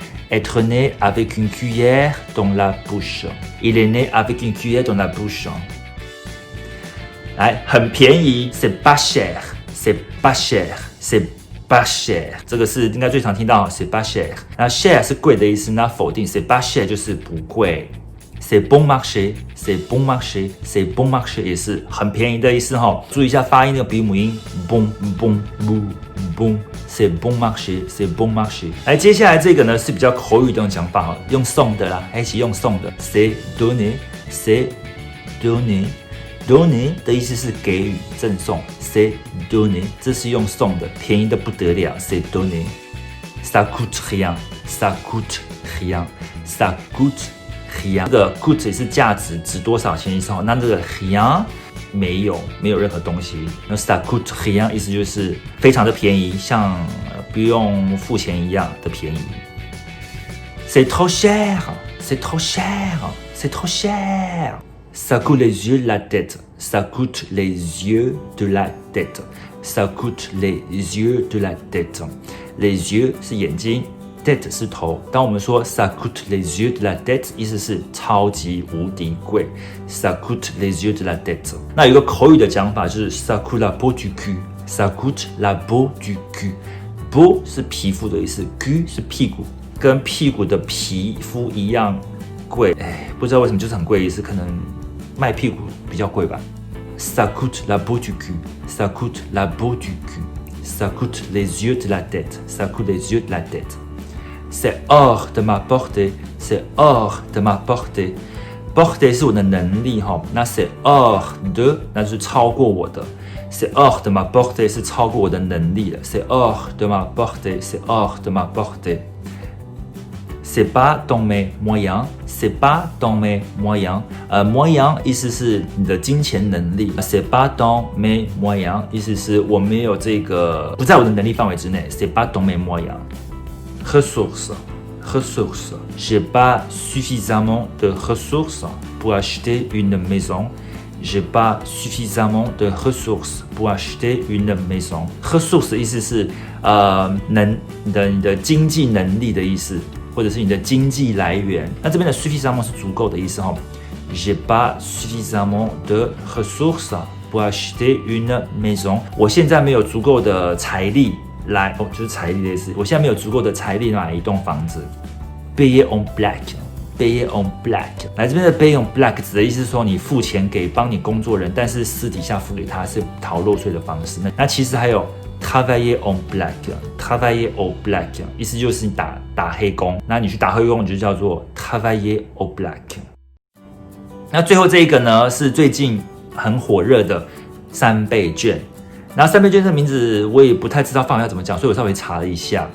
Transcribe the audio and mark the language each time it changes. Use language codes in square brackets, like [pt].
[fr] Être né avec une cuillère dans la bouche. Il est né avec une cuillère dans la bouche. [zh] 来，很便宜 [fr] ，c'est pas cher, c'est pas cher, c'est pas cher， [zh] 这个是应该最常听到 [fr] c'est pas cher。 [zh] 那 cher 是贵的意思，那否定 [fr] c'est pas cher [zh] 就是不贵。 [fr] c'est bon marché, c'est bon marché, c'est bon marché [zh] 也是很便宜的意思哈。注意一下发音那个鼻母音 [fr] bon bon bon c'est bon marché, c'est bon marché。 [zh] 来，接下来这个呢是比较口语的种讲法哈，用送的啦，一起用送的 [fr] c'est donner, c'est donner。 [zh] Donner 的意思是给予、赠送 ， [fr] c'est donner， [zh] 这是用送的，便宜的不得了 ，c'est donner。 [fr] Ça coûte rien, ça coûte rien, ça coûte rien。 [zh] 这个 coûte 也是价值，值多少钱意思哈。那这个 rien 没有任何东西，那 [fr] ça coûte rien [zh] 意思就是非常的便宜，像不用付钱一样的便宜。 [fr] C'est trop cher, c'est trop cher, c'est trop cher。Ça coûte les yeux de la tête. Ça coûte les yeux de la tête. Ça coûte les yeux de la tête. [zh] Les yeux 是眼睛 ，tête 是头。 当我们说 [fr] ça coûte les yeux de la tête， [zh] 意思是超级无敌贵。 [fr] Ça coûte les yeux de la tête。 [zh] 那有一个口语的讲法就是 [fr] ça coûte la peau du cul。 Ça coûte la peau du cul. [zh] peau 是皮肤的意思 cul 是屁股，跟屁股的皮肤一样贵。不知道为什么就是很贵的意思，可能卖屁股比较贵吧。 [fr] Ça coûte la peau du cul. Ça coûte la peau du cul. Ça coûte les yeux de la tête. Ça coûte les yeux de la tête. C'est hors de ma portée. C'est hors de ma portée. [zh] Portée 是我的能力哈，那 [fr] c'est hors de [zh] 那就是超过我的。 [fr] C'est hors de ma portée [zh] 是超过我的能力的。 [fr] C'est hors de ma portée. C'est hors de ma portée.C'est pas dans mes moyens, c'est pas dans mes moyens. [zh] moyen 意思是你的金钱能力。 [fr] C'est pas dans mes moyens [zh] 意思是我没有这个不在我的能力范围之内。 [fr] C'est pas dans mes moyens. Ressources, ressources. J'ai pas suffisamment de ressources pour acheter une maison. J'ai pas suffisamment de ressources pour acheter une maison. [zh] Ressources 意思是你的经济能力的意思。或者是你的经济来源，那这边的 suffisamment 是足够的意思哈。 [fr] J'ai pas suffisamment de ressources pour acheter une maison。 [zh] 我现在没有足够的财力来，就是财力的意思。我现在没有足够的财力买一栋房子。 [fr] Payer en black， payer en black。 [zh] 来这边的 [fr] payer en black [zh] 指的意思是说你付钱给帮你工作人，但是私底下付给他是逃漏税的方式。那其实还有。 [fr] Travailler en black, travailler en black， [zh] 意思就是你打黑工，那你去打黑工，你就叫做 [fr] travailler en black。 [zh] 那最后这一个呢，是最近很火热的3倍券。然后3倍券这个名字我也不太知道范围要怎么讲，所以我稍微查了一下。